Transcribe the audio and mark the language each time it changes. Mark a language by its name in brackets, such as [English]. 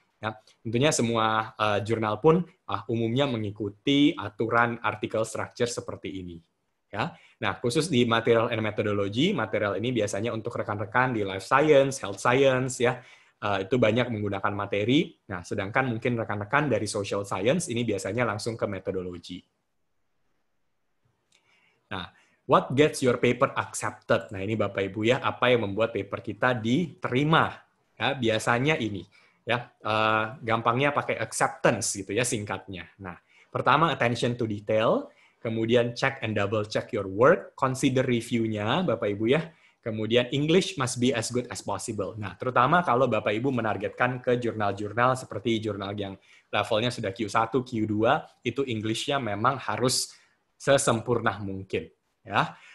[Indonesian] Ya, tentunya semua jurnal pun umumnya mengikuti aturan artikel structure seperti ini. Ya, nah khusus di material and methodology, material ini biasanya untuk rekan-rekan di life science, health science, ya itu banyak menggunakan materi. Nah, sedangkan mungkin rekan-rekan dari social science ini biasanya langsung ke metodologi. [English] Nah, what gets your paper accepted? [Indonesian] Nah, ini Bapak Ibu ya, apa yang membuat paper kita diterima? Ya, biasanya ini ya, gampangnya pakai acceptance gitu ya singkatnya. Nah, pertama [English] attention to detail, [Indonesian] kemudian [English] check and double check your work, consider [Indonesian] review-nya Bapak Ibu ya. Kemudian [English] English must be as good as possible. [Indonesian] Nah, terutama kalau Bapak Ibu menargetkan ke jurnal-jurnal seperti jurnal yang levelnya sudah Q1, Q2, itu English-nya memang harus sesempurna mungkin. Ya.